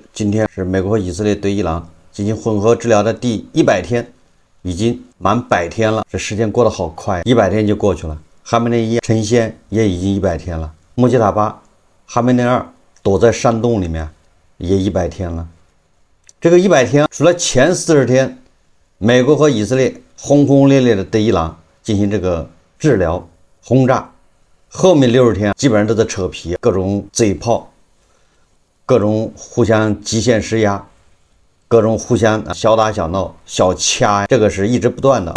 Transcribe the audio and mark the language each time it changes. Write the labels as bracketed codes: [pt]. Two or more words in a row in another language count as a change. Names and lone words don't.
[zh] 今天是美国和以色列對伊朗進行混合治療的第100天，已經滿100天了，這時間過得好快，100天就過去了。哈梅內伊成仙也已經100天了，穆吉塔巴、哈梅內爾躲在山洞裡面也100天了。這個100天，除了前40天，美國和以色列轟轟烈烈的對伊朗進行這個治療轟炸，後面60天基本上都在扯皮，各種嘴炮，各種互相極限施壓，各種互相小打小鬧小掐，這個是一直不斷的。